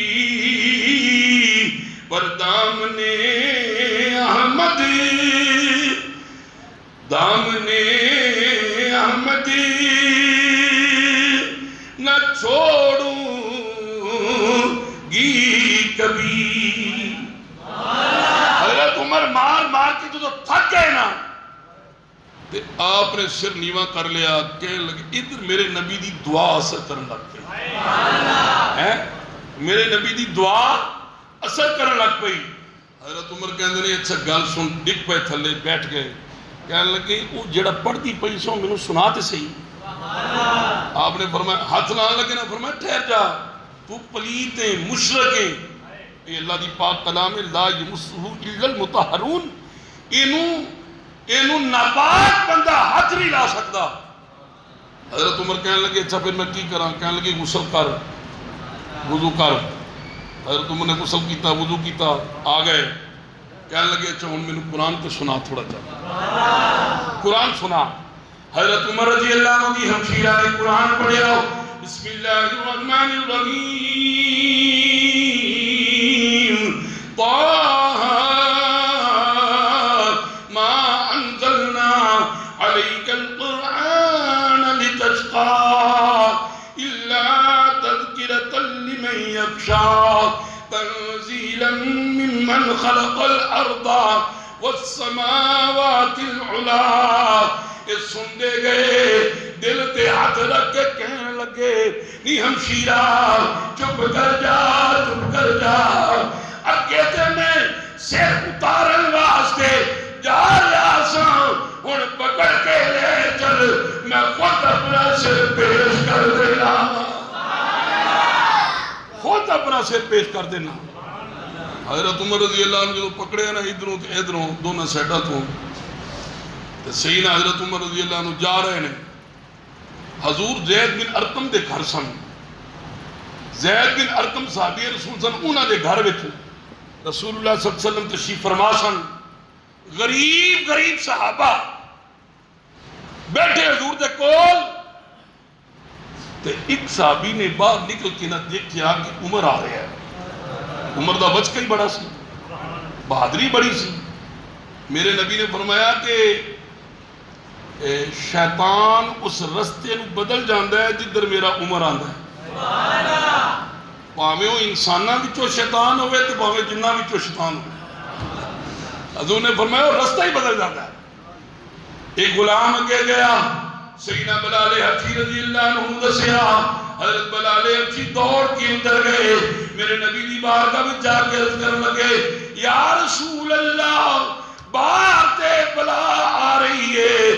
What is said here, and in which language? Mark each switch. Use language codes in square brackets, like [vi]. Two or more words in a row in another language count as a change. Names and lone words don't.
[pa] پر دامنے احمد نہ چھوڑوں گی کبھی حضرت عمر مار کے جو تھک گئے نا آپ نے سر نیواں کر لیا کہنے لگے ادھر میرے نبی دی دعا اثر کرنے لگ پئی میرے نبی دی دعا اثر کرنے لگ پئی حضرت عمر کہندے نے اچھا گل سن ڈگ پے تھلے بیٹھ گئے کہنے لگے وہ جڑا پڑھتی پئی سو مینوں سنا تے صحیح آپ نے فرمایا ہاتھ نہ لگے نا فرمایا ٹھہر جا تو پلیت ہے مشرک ہے یہ اللہ دی پاک کلام ہے [ar] لا یمسہ الا المطہرون [pa] اینو ناپاک بندہ ہاتھ نہیں لا سکتا حضرت عمر کہنے لگے اچھا پھر میں کی کراں کہنے لگے غسل کر وضو کر حضرت عمر نے غسل کیتا وضو کیتا آ گئے کہنے لگے اچھا ہن میں قرآن تو سنا تھوڑا جا قرآن سنا حضرت عمر رضی اللہ عنہ کی ہمشیرہ نے قرآن پڑھیا [ar] بسم اللہ الرحمن الرحیم طه ما انزلنا عليك القرآن لتشقى إلا تذكرة لمن يخشى تنزيلا ممن خلق الأرض والسماوات العلا [pa] اس سن دے گئے دل تے ہاتھ رکھ کے کہنے لگے نی ہمشیرہ چپ کر جا اگے تے میں سر اتارن واسطے جا رہا سا ہن پکڑ کے لے چل میں خود اپنا سر پیش کر دینا کر دینا حضرت عمر رضی اللہ عنہ جو پکڑے نا ادھروں دونوں سیڈا تو سیدنا حضرت عمر رضی اللہ عنہ جا رہے ہیں حضور زید بن ارقم دے گھر سن زید بن ارقم صحابی رسول سن انہاں دے گھر وچ رسول اللہ صلی اللہ علیہ وسلم تشریف فرما سن غریب صحابہ بیٹھے حضور دے کول تے ایک صحابی نے باہر نکل کے نہ دیکھیا کہ عمر آ رہا ہے عمر دا بچ کئی بڑا سی بہادری بڑی سی میرے نبی نے فرمایا کہ شیطان اس رستے نو بدل جاندہ ہے جدھر میرا عمر آندہ ہے پاویں وہ انساناں وچوں شیطان ہوئے تو پاویں جناں وچوں شیطان ہوئے حضور نے فرمایا وہ رستہ ہی بدل جاتا ہے ایک غلام اگے گیا، سیدنا بلال حبشی رضی اللہ عنہ دسیا، حضرت بلال حبشی دوڑ کے اندر گئے، میرے نبی دی بارگاہ میں جا کے عرض کرنے لگے، یا رسول اللہ باہر تے بلا آ رہی ہے۔